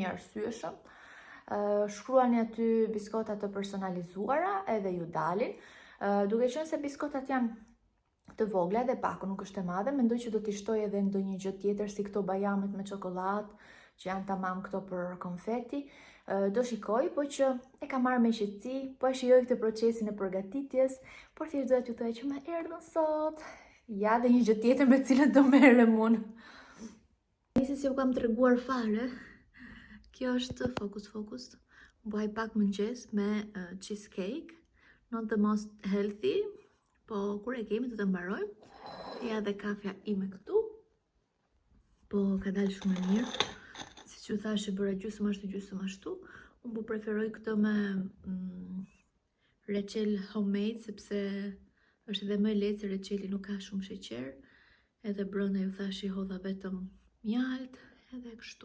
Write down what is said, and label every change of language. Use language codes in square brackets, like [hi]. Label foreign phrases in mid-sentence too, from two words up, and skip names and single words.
[sq] I arsyeshëm, shkruani aty biskota të personalizuara edhe ju dalin, duke qenë se biskotat janë të vogla dhe paku nuk është e madhe, mendoj që do t'i shtoj edhe ndonjë gjë tjetër si këto bajamet me çokoladë, që janë tamam këto për konfeti, do shikoj, po që e kam marrë me qetësi, po e shijoj këtë procesin e përgatitjes, por thjesht doja t'ju thoj që më erdhën sot, ja dhe një gjë tjetër me cilën do merrem unë. Nisi si u kam treguar fare, kjo është fokus, bëj pak mëngjes me cheesecake, [en] not the most healthy, [sq] po kur e kemi do të mbarojmë, ja dhe kafja ime këtu, po ka dalë shumë e mirë. Që thash e bëra gjysmë ashtu, unë po preferoj këtë me reçel homemade, sepse është edhe më lehtë se reçeli nuk ka shumë sheqer, edhe brenda ju thash I hodha vetëm mjalt, edhe kështu.